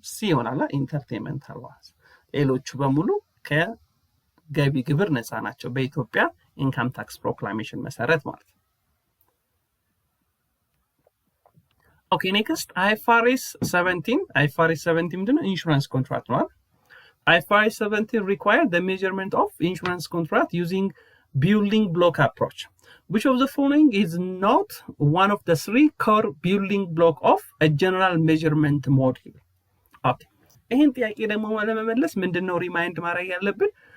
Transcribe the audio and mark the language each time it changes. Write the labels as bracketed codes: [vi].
[am] ሲ ይሆናል። ኢንተርቴይንመንት አዋዝ ሌሎቹ በሙሉ ከገቢ ግብር ነፃ ናቸው በኢትዮጵያ ኢንካም ታክስ ፕሮክላሜሽን መሰረት ማለት ነው። [en] Okay, next, IFRS 17 [am] ምንድነው? ኢንሹራንስ ኮንትራክት ነው። [en] IFRS 17 require the measurement of insurance contract using building block approach. Which of the following is not one of the 3 core building block of a general measurement model? Okay. [am] ይህን ጥያቄ ደግሞ ለመመለስ ምንድነው ሪማይንድ ማድረግ ያለብን?